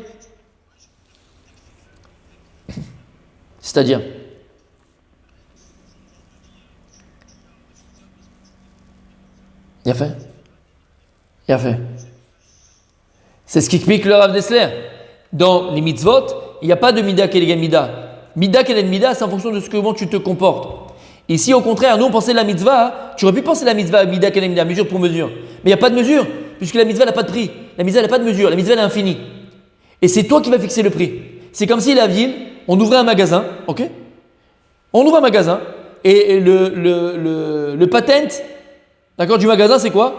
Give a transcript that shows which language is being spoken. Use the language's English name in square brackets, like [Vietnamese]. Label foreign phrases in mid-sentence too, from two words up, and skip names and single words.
[French] C'est-à-dire il a fait. Il a fait. C'est ce qu'explique le Rav Dessler. Dans les mitzvot, il n'y a pas de [Hebrew] מידה כנגד מידה. מידה כנגד מידה, [French] c'est en fonction de comment tu te comportes. Ici, au contraire, nous on pensait la mitzvah, tu aurais pu penser la mitzvah [Hebrew] מידה כנגד מידה, [French] mesure pour mesure. Mais il n'y a pas de mesure, puisque la mitzvah n'a pas de prix. La mitzvah n'a pas de mesure, la mitzvah elle est infinie. Et c'est toi qui vas fixer le prix. C'est comme si la ville, on ouvrait un magasin, ok? On ouvre un magasin, et le patent, d'accord, du magasin, c'est quoi?